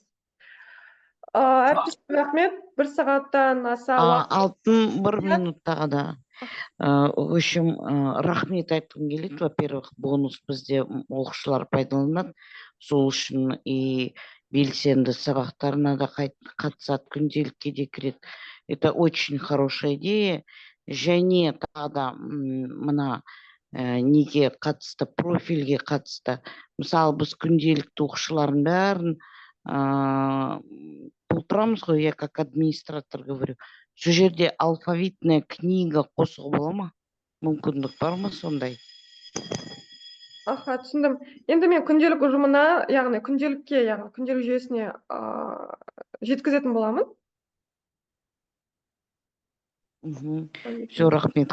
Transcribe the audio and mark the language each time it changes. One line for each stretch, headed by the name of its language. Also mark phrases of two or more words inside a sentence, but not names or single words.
Kazakh: Әріптестер, рахмет, 1 сағаттан аса Алтын 1 минуттаға да.
Russian: В общем,
Kazakh: рахмет айтқым келеді.
Russian: Во-первых,
Kazakh: бонус бізде оқушылар пайдаланады. Сол үшін и белсенді сабақтарына да қатысады, күнделікке де кіреді.
Russian: Это очень хорошая идея.
Kazakh: Және тағы да мына неге қатысты, профильге қатысты. Мысалы, біз күнделікті оқушылардың бәрін толтырамыз ғой,
Russian: я как администратор говорю.
Kazakh: Сол жерде
Russian: алфавитная книга
Kazakh: қосуға бола ма? Мүмкіндік бар ма сондай? Түсіндім. Енді мен күнделік ұжымына, яғни күнделікке, яғни күнделік жүйесіне жеткізетін боламын. Все, рахмет.